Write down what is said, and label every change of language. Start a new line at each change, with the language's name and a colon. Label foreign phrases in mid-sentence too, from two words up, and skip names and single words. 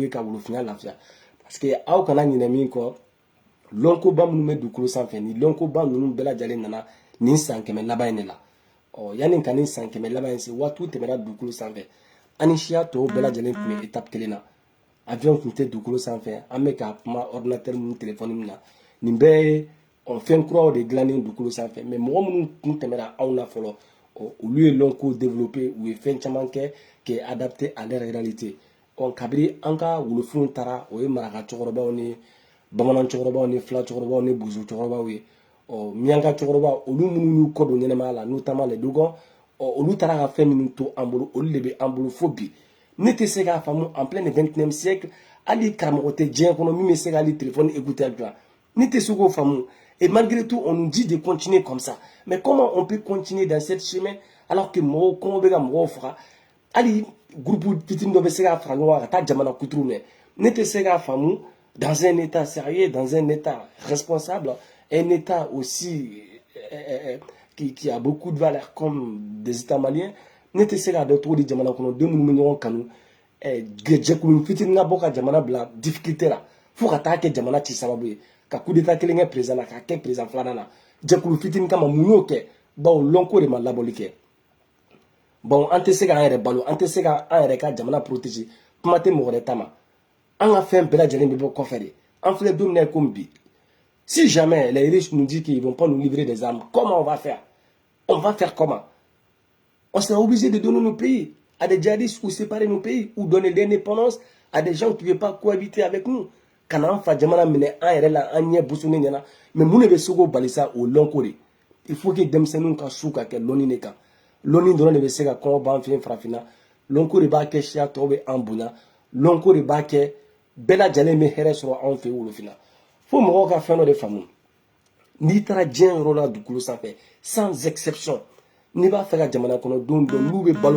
Bambara: ye ka wolofinya lafiya
French: parce que
Bambara: aw kana ɲinɛ min kɔ lɔnkoba minnu bɛ dugukolo sanfɛ ni lɔnkoba ninnu bɛɛ lajɛlen nana nin san 100 laban in de la yanni ka nin san 100 laban in se waatiw tɛmɛra dugukolo sanfɛ an ni siya tɔw bɛɛ lajɛlen tun bɛ étape kelen na avion tun tɛ dugukolo sanfɛ an bɛ ka kuma ordinateur ni téléphone min na nin bɛɛ ye fɛn kuraw de dilannen dugukolo sanfɛ mais mɔgɔ minnu tun tɛmɛra anw na fɔlɔ olu ye lɔnko développé u ye fɛn caman kɛ
French: qui est adapté à leur réalité
Bambara: kabiri an ka wolofinw taara o ye maraka cɛkɔrɔbaw ni bamanan cɛkɔrɔbaw ni fila cɛkɔrɔbaw ni bozo cɛkɔrɔbaw ye miyanka cɛkɔrɔbaw olu minnu y'u kɔ don ɲɛnɛmaya la
French: notamment les dogons
Bambara: olu taara ka fɛn minnu to an bolo olu de bɛ an bolo fo bi ne tɛ se k'a faamu
French: en plein 21e siècle
Bambara: hali karamɔgɔ tɛ diɲɛ kɔnɔ min bɛ se ka hali
French: téléphone écouteur
Bambara: dilan ne tɛ se k'o faamu
French: et malgré tout on nous dit de continuer comme ça mais comment on peut continuer dans cette chemin alors que
Bambara: mɔgɔw kɔngɔ bɛ ka mɔgɔw faga hali groupe fitinin dɔ bɛ se k'a fara ɲɔgɔn kan ka taa jamana kuturu mɛn ne tɛ se k'a faamu
French: dans un état sérieux dans un état responsable un état aussi qui a beaucoup de valeur comme des états maliens
Bambara: ne tɛ se k'a dɔn cogo di jamana kɔnɔdenw minnu bɛ ɲɔgɔn kanu jɛkulu fitinin ka bɔ ka jamana bila difficulté la fo ka taa kɛ jamana ci sababu ye ka
French: coup d'état
Bambara: kelen kɛ président na k'a kɛ président filanan na jɛkulu fitinin kama mun y'o kɛ bawo lɔnko de ma labɔli kɛ bon an tɛ se k'an yɛrɛ balo an tɛ se k'an yɛrɛ ka jamana protéger kuma tɛ mɔgɔ wɛrɛ ta ma an ka fɛn bɛɛ lajɛlen bɛ bɔ kɔfɛ de an filɛ don min na comme bi
French: si jamais les riches nous disent qu'ils vont pas nous livrer des armes comment on va faire comment on sera obligé de donner nos pays à des djihadistes ou séparer nos pays ou donner l'indépendance à des gens qui ne veulent pas cohabiter avec nous. Quand on fait
Bambara: jamana mine an yɛrɛ la an ɲɛ busuni ɲɛna mais mun de bɛ se k'o bali sa o lɔnko de
French: il faut que
Bambara: denmisɛnninw ka su ka kɛ lɔnni de kan lɔnni dɔrɔn de bɛ se ka kɔngɔ ban fɛ farafinna lɔnko de b'a kɛ siya tɔw bɛ an bonya lɔnko de b'a kɛ bɛɛ lajɛlen bɛ hɛrɛ sɔrɔ anw fɛ wolofinna fo mɔgɔw ka fɛn dɔ de faamu n'i taara diɲɛ yɔrɔ la dugukolo sanfɛ
French: sans exception
Bambara: n'i b'a fɛ ka jamana kɔnɔdenw dɔn n'u bɛ balo